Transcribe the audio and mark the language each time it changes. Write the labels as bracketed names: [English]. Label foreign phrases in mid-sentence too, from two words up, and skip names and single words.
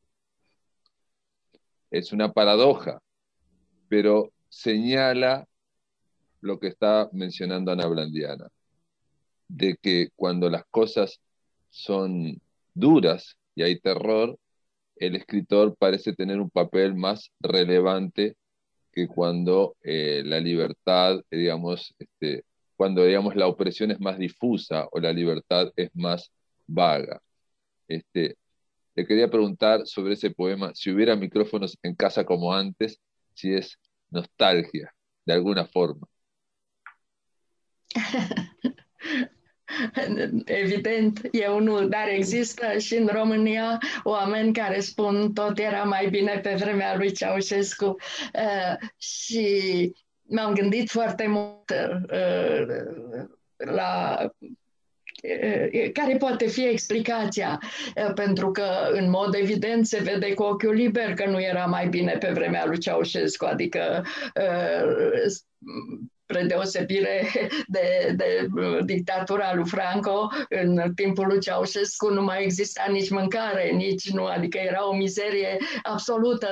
[Spanish] Es una paradoja, pero señala lo que está mencionando Ana Ablandiana, de que cuando las cosas son duras y hay terror, el escritor parece tener un papel más relevante que cuando la libertad, digamos, cuando digamos la opresión es más difusa o la libertad es más vaga. Le quería preguntar sobre ese poema, si hubiera micrófonos en casa como antes, si es nostalgia, de alguna forma. [Romanian] Evident, e unul, dar există și în România oameni care spun tot era mai bine pe vremea lui Ceaușescu și m-am gândit foarte mult la care poate fi explicația, pentru că în mod evident se vede cu ochiul liber că nu era mai bine pe vremea lui Ceaușescu, adică spre deosebire de dictatura lui Franco, în timpul lui Ceaușescu nu mai exista nici mâncare, nici nu, adică era o mizerie absolută.